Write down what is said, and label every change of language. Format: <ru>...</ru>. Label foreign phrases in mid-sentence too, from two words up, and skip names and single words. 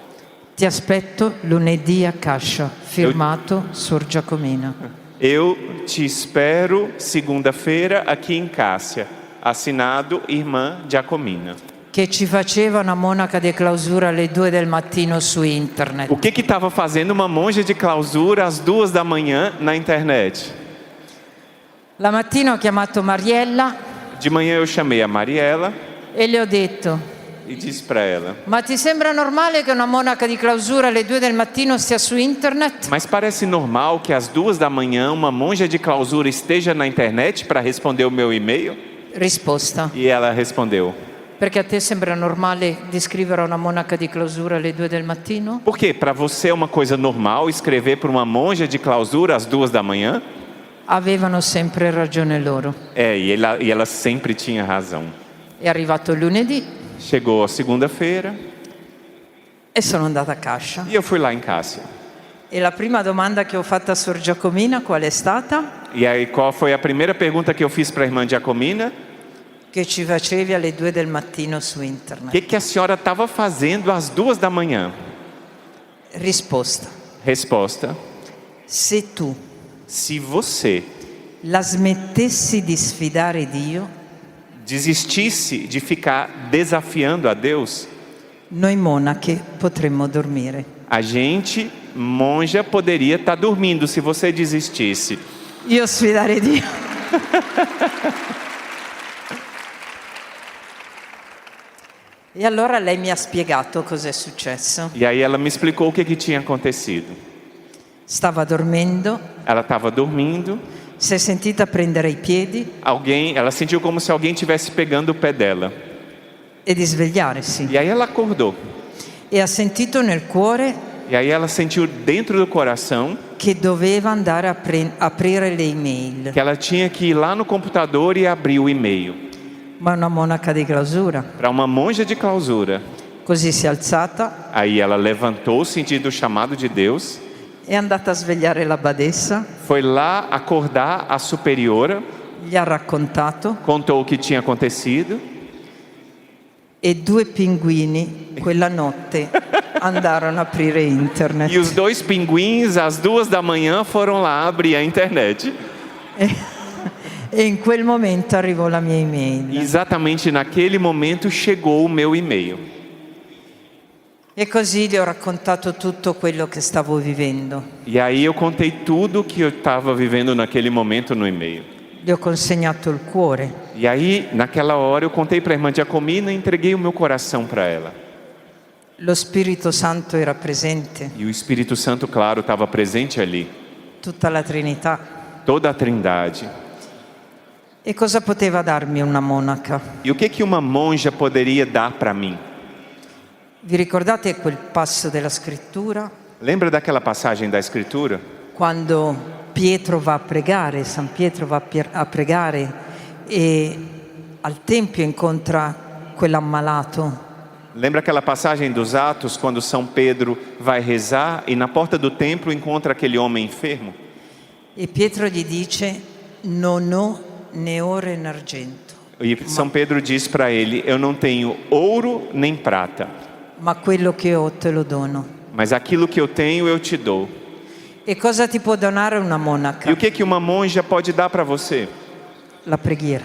<it>Ti aspetto lunedì a Cascia, firmato Sor Giacomina.</it> <pt>Eu te espero segunda-feira aqui em Cássia, assinado Irmã Giacomina.</pt> <it>Che ci faceva una monaca di clausura alle 2 del mattino su internet.</it> <pt>O que estava fazendo uma monja de clausura às 2 da manhã na internet?</pt> <it>La mattina ho chiamato Mariella</it> <pt>De manhã eu chamei a Mariela</pt> <it>e le ho detto:</it> <pt>e disse para ela,</pt> <it>ma ti sembra normale che una monaca di clausura alle 2 del mattino stia su internet?</it> <pt>mas parece normal que às 2 da manhã uma monja de clausura esteja na internet para responder o meu e-mail?</pt> <it>Risposta:</it> <pt>E ela respondeu,</pt> <it>perché a te sembra normale di scrivere a una monaca di clausura alle 2 del mattino?</it> <pt>por quê? Para você é uma coisa normal escrever para uma monja de clausura às 2 da manhã?</pt> <it>Avevano sempre ragione loro.</it> <pt>E ela sempre tinha razão.</pt> <it>È arrivato il lunedì</it> <pt>Chegou a segunda-feira</pt> <it>e sono andata a Cascia.</it> <pt>e eu fui lá em Cássia.</pt> <it>E la prima domanda che ho fatto a Sor Giacomina qual è stata?</it> <pt>E aí qual foi a primeira pergunta que eu fiz para a irmã Giacomina?</pt> <it>Che ci facevi alle 2 del mattino su internet?</it> <pt>O que a senhora estava fazendo às 2 da manhã?</pt> <it>Risposta:</it> <pt>Resposta,</pt> <it>se tu</it> <pt>se você</pt> <it>la smettessi di sfidare Dio,</it> <pt>desistisse de ficar desafiando a Deus,</pt> <it>noi monache potremmo dormire.</it> <pt>a gente, monja, poderia estar dormindo se você desistisse.</pt> <it>Io sfidare Dio. E allora lei mi ha spiegato cos'è successo.</it> <pt>E aí ela me explicou o que tinha acontecido.</pt> <it>Stava dormendo,</it> <pt>Ela estava dormindo,</pt> <it>si è sentita prendere i piedi</it> <pt>ela sentiu como se alguém estivesse pegando o pé dela.</pt> <it>e di svegliarsi.</it> <pt>E aí ela acordou.</pt> <it>E ha sentito nel cuore</it> <pt>E aí ela sentiu dentro do coração</pt> <it>che doveva andare a aprire le email.</it> <pt>que ela tinha que ir lá no computador e abrir o e-mail.</pt> <it>Ma una monaca di clausura.</it> <pt>Para uma monja de clausura.</pt> <it>Così si è alzata,</it> <pt>Aí ela levantou, sentindo o chamado de Deus,</pt> <it>è andata a svegliare la badessa,</it> <pt>foi lá acordar a superiora,</pt> <it>gli ha raccontato</it> <pt>contou o que tinha acontecido</pt> <it>e 2 pinguini quella notte andarono a aprire internet.</it> <pt>e os 2 pinguins às 2 da manhã foram lá abrir a internet.</pt> <it>E in quel momento arrivò la mia</it> <pt>E</pt> <it>email.</it> <pt>exatamente naquele momento chegou o meu e-mail.</pt> <it>E così gli ho raccontato tutto quello che stavo vivendo.</it> <pt>E aí eu contei tudo que eu estava vivendo naquele momento no e-mail.</pt> <it>Gli ho consegnato il cuore.</it> <pt>E aí, naquela hora, eu contei para a irmã Giacomina e entreguei o meu coração para ela.</pt> <it>Lo Spirito Santo era presente</it> <pt>E o Espírito Santo, claro, estava presente ali.</pt> <it>tutta la Trinità.</it> <pt>toda a Trindade.</pt> <it>E cosa poteva darmi una monaca?</it> <pt>E o que uma monja poderia dar para mim?</pt> <it>Vi ricordate quel passo della scrittura?</it> <pt>Lembra daquela passagem da Escritura?</pt> <it>Quando Pietro va a pregare, San Pietro va a pregare e al Tempio incontra quell'ammalato.</it> <pt>Lembra aquela passagem dos Atos, quando São Pedro vai rezar e na porta do templo encontra aquele homem enfermo?</pt> <it>E Pietro gli dice: non ho né oro né argento,</it> <pt>E São Pedro diz para ele: eu não tenho ouro nem prata,</pt> <it>ma quello che ho te lo dono.</it> <pt>mas aquilo que eu tenho eu te dou.</pt> <it>E cosa ti può donare una</it> <pt>E</pt> <it>monaca?</it> <pt>o que uma monja pode dar para você?</pt> <it>La preghiera.</it>